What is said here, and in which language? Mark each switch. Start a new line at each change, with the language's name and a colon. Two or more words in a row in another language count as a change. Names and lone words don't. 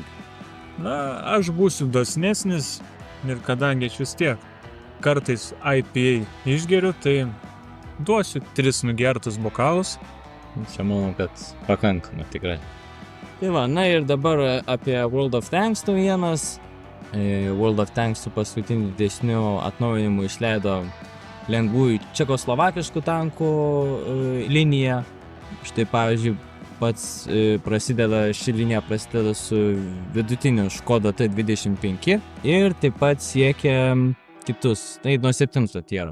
Lithuanian: Na, aš būsiu dosnesnis ir kadangi aš vis tiek kartais IPA išgeriu, tai duosiu 3 nugertus bokalus. Čia manau, kad pakankama tikrai. Tai va, na ir dabar apie World of Tanks naujienas. World of Tanks su paskutiniu didesniu atnaujinimu išleido lengvųjų čekoslovakiškų tankų liniją. Štai pavyzdžiui, ši linija prasideda su vidutiniu Škoda T25 ir taip pat siekia kitus, tai nuo 7 tiero.